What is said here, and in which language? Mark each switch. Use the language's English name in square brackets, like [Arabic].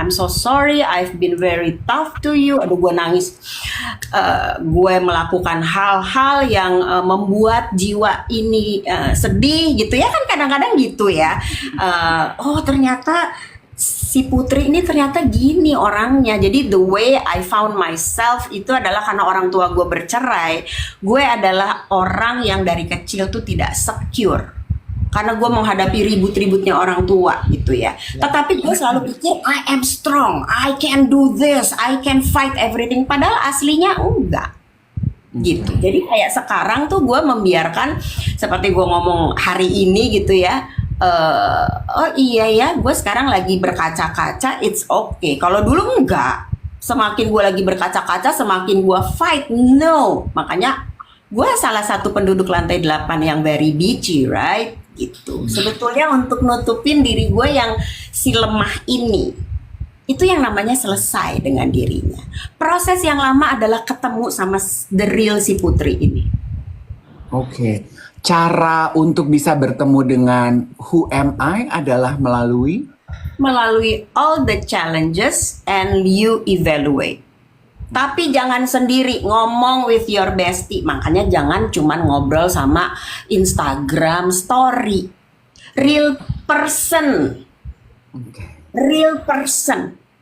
[English] I'm so sorry, I've been very tough to you. [Indonesian] Aduh, gue nangis. Gue melakukan hal-hal yang membuat jiwa ini sedih gitu ya, kan kadang-kadang gitu ya. Oh ternyata si Putri ini ternyata gini orangnya. Jadi [English] the way I found myself [Indonesian] itu adalah karena orang tua gue bercerai. Gue adalah orang yang dari kecil tuh tidak secure, karena gue menghadapi ribut-ributnya orang tua gitu ya. Tetapi gue selalu pikir [English] I am strong, I can do this, I can fight everything. [Indonesian] Padahal aslinya enggak gitu. Jadi kayak sekarang tuh gue membiarkan, seperti gue ngomong hari ini gitu ya. Oh iya ya, gue sekarang lagi berkaca-kaca, [English] it's okay. [Indonesian] Kalau dulu enggak, semakin gue lagi berkaca-kaca, semakin gue fight. No, makanya gue salah satu penduduk lantai 8 yang [English] very bitchy, right? [Indonesian] Gitu. Sebetulnya untuk nutupin diri gue yang si lemah ini, itu yang namanya selesai dengan dirinya. Proses yang lama adalah ketemu sama [English] the real [Indonesian] si Putri ini. Oke. Cara untuk bisa bertemu dengan [English] who am I [Indonesian] adalah melalui [English] all the challenges and you evaluate. [Indonesian] Tapi jangan sendiri, ngomong [English] with your bestie. [Indonesian] Makanya jangan cuman ngobrol sama Instagram story. [English] Real person. Real person.